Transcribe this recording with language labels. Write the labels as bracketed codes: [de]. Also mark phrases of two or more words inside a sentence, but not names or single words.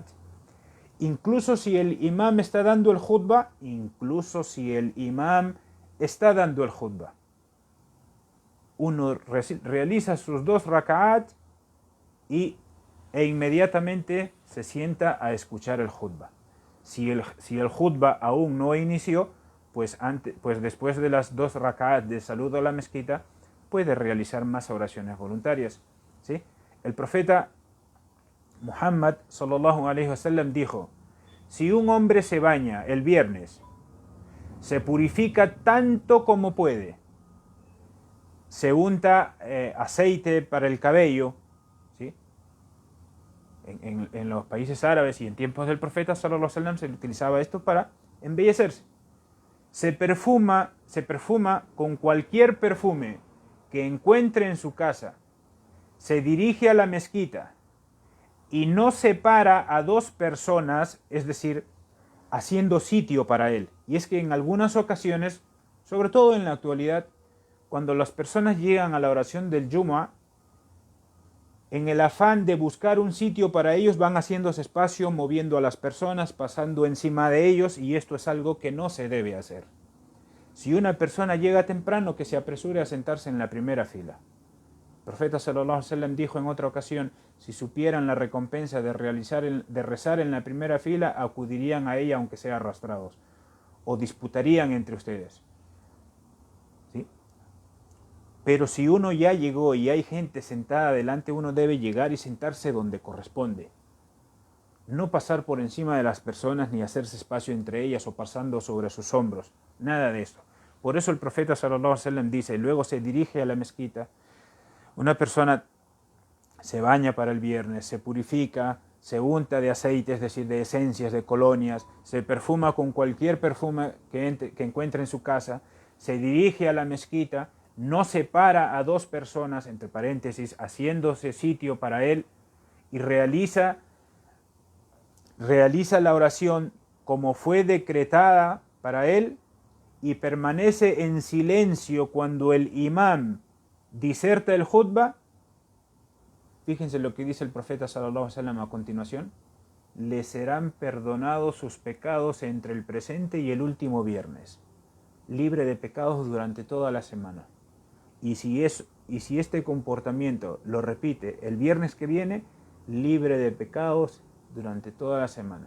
[es] Incluso si el imam está dando el khutbah, uno realiza sus 2 rak'at e inmediatamente se sienta a escuchar el khutbah. Si el khutbah aún no inició, pues después de las 2 rak'at de saludo a la mezquita, puede realizar más oraciones voluntarias, ¿sí? El profeta Muhammad [ar] صلى الله عليه وسلم [es] dijo: si un hombre se baña el viernes, se purifica tanto como puede, se unta aceite para el cabello, ¿sí? En los países árabes y en tiempos del profeta [ar] صلى الله عليه وسلم [es] se utilizaba esto para embellecerse. Se perfuma con cualquier perfume que encuentre en su casa, se dirige a la mezquita y no separa a 2 personas, es decir, haciendo sitio para él. Y es que en algunas ocasiones, sobre todo en la actualidad, cuando las personas llegan a la oración del Jumu'ah, en el afán de buscar un sitio para ellos, van haciéndose espacio, moviendo a las personas, pasando encima de ellos, y esto es algo que no se debe hacer. Si una persona llega temprano, que se apresure a sentarse en la primera fila. El profeta [ar] صلى الله عليه وسلم [es] dijo en otra ocasión: si supieran la recompensa de rezar en la primera fila, acudirían a ella aunque sea arrastrados, o disputarían entre ustedes. ¿Sí? Pero si uno ya llegó y hay gente sentada delante, uno debe llegar y sentarse donde corresponde. No pasar por encima de las personas ni hacerse espacio entre ellas o pasando sobre sus hombros. Nada de esto. Por eso el profeta [ar] صلى الله عليه وسلم [es] dice, y luego se dirige a la mezquita. Una persona se baña para el viernes, se purifica, se unta de aceite, es decir, de esencias, de colonias, se perfuma con cualquier perfume que encuentre en su casa, se dirige a la mezquita, no separa a dos personas, entre paréntesis, haciéndose sitio para él, y realiza la oración como fue decretada para él, y permanece en silencio cuando el imam diserta el khutbah. Fíjense lo que dice el profeta [ar] صلى الله عليه وسلم [es] a continuación: le serán perdonados sus pecados entre el presente y el último viernes, libre de pecados durante toda la semana. Y si este comportamiento lo repite el viernes que viene, libre de pecados durante toda la semana.